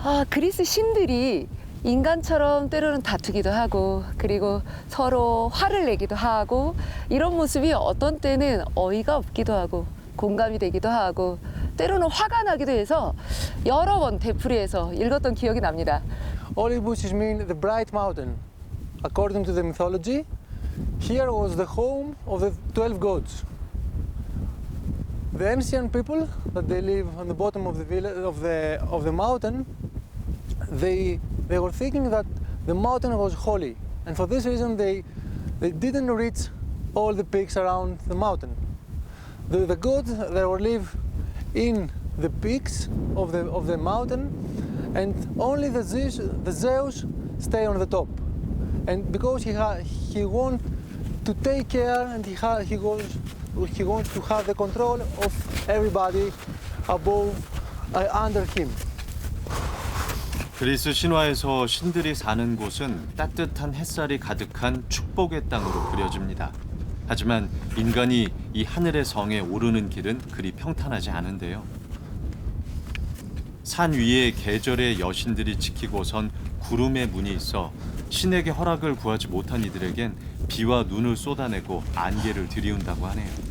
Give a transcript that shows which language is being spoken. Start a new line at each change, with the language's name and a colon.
Korean: 그리스 신들이 인간처럼 때로는 다투기도 하고 그리고 서로 화를 내기도 하고 이런 모습이 어떤 때는 어이가 없기도 하고 공감이 되기도 하고 때로는 화가 나기도 해서 여러 번 되풀이해서 읽었던 기억이 납니다.
English: Olympus mean the bright mountain. According to the mythology, here was the home of the 12 gods. The ancient people that they live on the bottom of the village of the mountain, they were thinking that the mountain was holy, and for this reason they didn't reach all the peaks around the mountain. The gods they were live in the peaks of the mountain, and only the Zeus stay on the top. And because he want to take care and he wants to have the control of everybody above under him.
Korean: 그리스 신화에서 신들이 사는 곳은 따뜻한 햇살이 가득한 축복의 땅으로 그려집니다. 하지만 인간이 이 하늘의 성에 오르는 길은 그리 평탄하지 않은데요. 산 위에 계절의 여신들이 지키고선 구름의 문이 있어 신에게 허락을 구하지 못한 이들에겐 비와 눈을 쏟아내고 안개를 들이운다고 하네요.